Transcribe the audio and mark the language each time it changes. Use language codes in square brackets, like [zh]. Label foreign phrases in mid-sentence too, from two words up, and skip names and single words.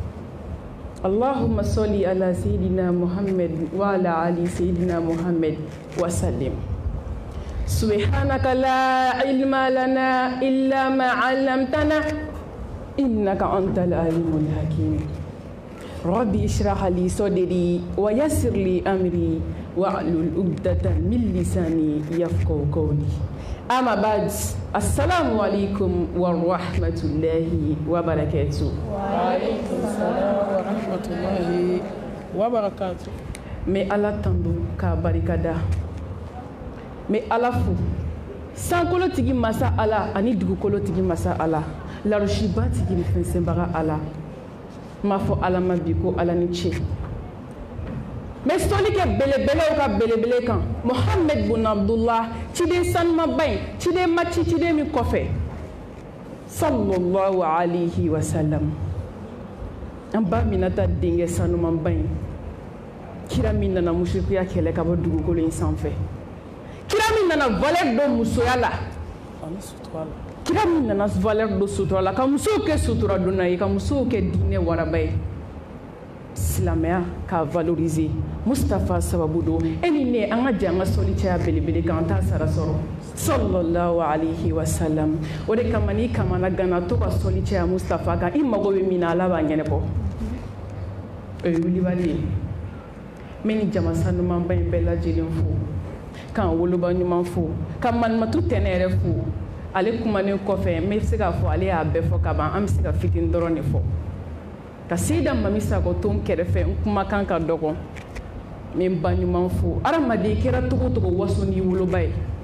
[ar] اللهم صل على سيدنا محمد وعلى آل سيدنا محمد وسلم سبحانك لا علم لنا إلا ما علمتنا إنك أنت العليم الحكيم ربي اشرح لي صدري ويسر لي أمري واحلل عقدة من لساني يفقهوا قولي أما بعد السلام عليكم ورحمة الله وبركاته. وعليكم السلام ورحمة الله وبركاته. [bm] Mais Allah tando ka barikada. Mais Allah fu. Sankolo tigi masa Allah ani dugukolo tigi masa Allah. Larushiba tigi ni fensenbaga Allah. Ma fo Allah ma bi ko Allah ni ce. Mais soli ke belebele o ka belebele kan Mohamed bun Abdullah ciden sanuma bain ciden maci ciden min kɔfɛ [ar] صلى الله عليه وسلم [bm] an ba Minata denkɛ sanuma bain kira min nana mushrikuya kɛlɛ ka bɔ dugukolo in sanfɛ kira min nana valeur dɔ musoya la kira min nana valeur dɔ sutura la ka musow kɛ sutura donna ye ka musow kɛ diinɛ waraba ye silamɛya k'a valoriser Mustafa sababu do e ni ne an ka jɛ an ka sɔli caya belebele kan an t'a sara sɔrɔ [ar] صلى الله عليه وسلم [bm] o de kama n'i kamana gana to ka sɔli caya Mustafa kan i mago bɛ min na Ala b'a ɲɛnabɔ o ye wulibali ye n bɛ nin jama sanumanba in bɛɛ lajɛlen fo k'an woloba ɲuman fo ka manumatu tɛnɛ yɛrɛ fo ale kumanen kɔfɛ n bɛ se k'a fɔ ale y'a bɛɛ fɔ ka ban an bɛ se ka fitini dɔrɔn de fɔ ka Seyida Mami Sakɔ to n kɛrɛfɛ n kumakan ka dɔgɔ n bɛ n ba ɲuman fo adamaden kɛra togo togo waso n'i woloba ye